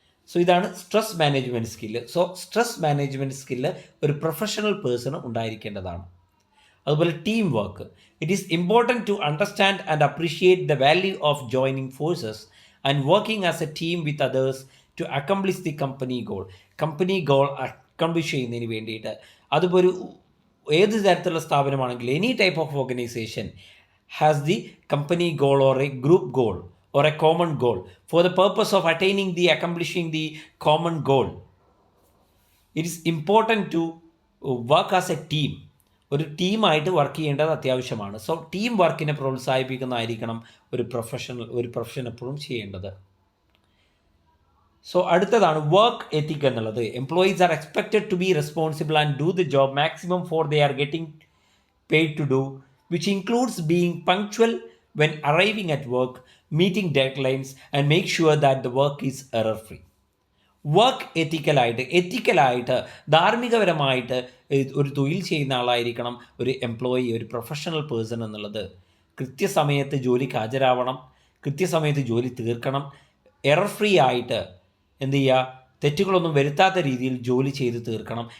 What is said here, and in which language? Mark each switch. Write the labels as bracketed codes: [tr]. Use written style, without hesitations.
[ml] So ഇതാണ് stress management skill. So stress management skill ഒരു professional person ഉണ്ടായിരിക്കേണ്ടതാണ്. അതുപോലെ team work. [en] it is important to understand and appreciate the value of joining forces and working as a team with others to accomplish the company goal accomplish [ml] ചെയ്യുന്നതിന് വേണ്ടിയിട്ട്. അതുപോലെ ഏത് തരത്തിലുള്ള സ്ഥാപനമാണെങ്കിലും [en] Any type of organisation has the company goal or a group goal or a common goal for the purpose of accomplishing the common goal. It is important to work as a team. [ml] ഒരു ടീമായിട്ട് work ചെയ്യേണ്ടത് അത്യാവശ്യമാണ്. So team വർക്കിനെ പ്രോത്സാഹിപ്പിക്കുന്നതായിരിക്കണം ഒരു profession എപ്പോഴും ചെയ്യേണ്ടത്. So അടുത്തതാണ് work ethic എന്നുള്ളത്. [en] Employees are expected to be responsible and do the job maximum for they are getting paid to do, which includes being punctual when arriving at work, meeting deadlines, and make sure that the work is error-free. [ml] Work എത്തിക്കലായിട്ട് ധാർമ്മികപരമായിട്ട് ഒരു തൊഴിൽ ചെയ്യുന്ന ആളായിരിക്കണം ഒരു employee, ഒരു professional person എന്നുള്ളത്. കൃത്യസമയത്ത് ജോലിക്ക് ഹാജരാവണം, കൃത്യസമയത്ത് ജോലി തീർക്കണം, എറർ ഫ്രീ ആയിട്ട് എന്ത് ചെയ്യുക, തെറ്റുകളൊന്നും വരുത്താത്ത രീതിയിൽ ജോലി ചെയ്ത് തീർക്കണം.